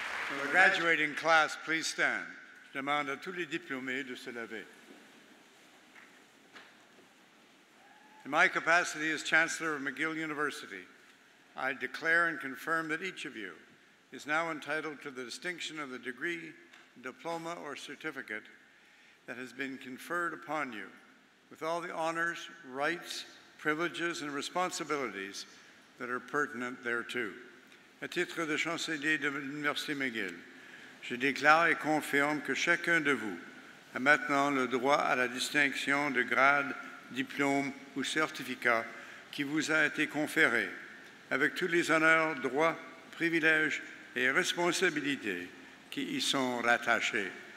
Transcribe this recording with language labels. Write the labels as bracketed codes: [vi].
[en] Will the graduating class please stand? [fr] Je demande à tous les diplômés de se lever. [en] In my capacity as Chancellor of McGill University, I declare and confirm that each of you is now entitled to the distinction of the degree, diploma, or certificate that has been conferred upon you, with all the honors, rights, privileges, and responsibilities that are pertinent thereto. [fr] À titre de chancelier de l'Université McGill, je déclare et confirme que chacun de vous a maintenant le droit à la distinction de grade, diplôme ou certificat qui vous a été conféré, avec tous les honneurs, droits, privilèges et responsabilités qui y sont rattachés.